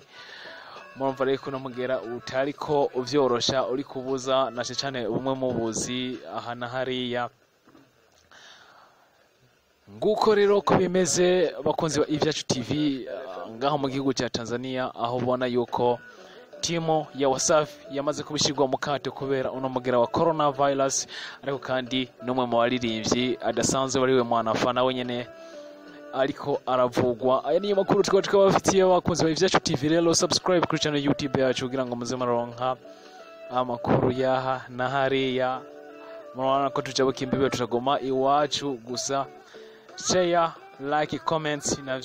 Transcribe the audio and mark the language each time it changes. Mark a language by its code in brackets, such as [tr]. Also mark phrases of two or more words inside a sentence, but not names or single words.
[rn] Murumva rero ko no mugera utariko uvyorosha uri kubuza na cyane ubumwe mu buzi aha na hariya. Nguko rero ko bimeze bakunzi ba Ivyacu TV ngaho mu gihugu cya Tanzania, aho ubona yuko timu ya Wasafi yamaze kubishirwa mu kato kubera uno mugera wa coronavirus. Ariko kandi n'umwe mu baririmbyi adasanzwe bariwe Mwanafa nawe nyene ariko aravugwa. Aya niyo makuru twaba bafitiye bakunzi ba Ivyacu TV. Rero subscribe kuri channel YouTube yacu kugira ngo muze maronka amakuru yaha na hariya. Murabona ko tujabuka imbibe tutagoma iwacu gusa. [en] Share, like, comment navyo